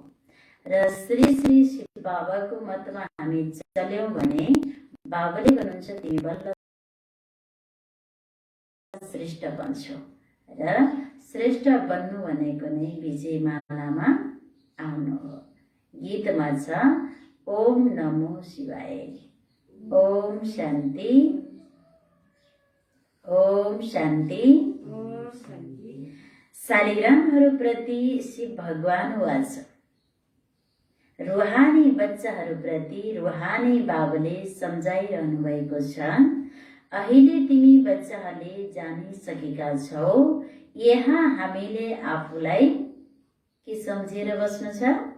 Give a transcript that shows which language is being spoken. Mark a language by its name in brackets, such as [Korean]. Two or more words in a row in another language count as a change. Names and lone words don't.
[Nepali] र श्री श्री शिव बाबाको मतमा हामी चल्यौं भने बाबाले भन्नुहुन्छ तिमी बल्ल श्रेष्ठ बन्छौ। र श्रेष्ठ बन्नु भनेको नै विजय मालामा आउनु हो। गीतमा छ, [Sanskrit] ओम नमो शिवाय, ओम शान्ति, ओम शान्ति। [Nepali] शालिग्रामहरूप्रति शिव भगवान वाच, रुहानी बच्चाहरूप्रति रुहानी बाबाले सम्झाइरहनु भएको छ। अहिले तिमी बच्चाहरूले जानिसकेका छौ, यहाँ हामीले आफूलाई के सम्झेर बस्नु छ?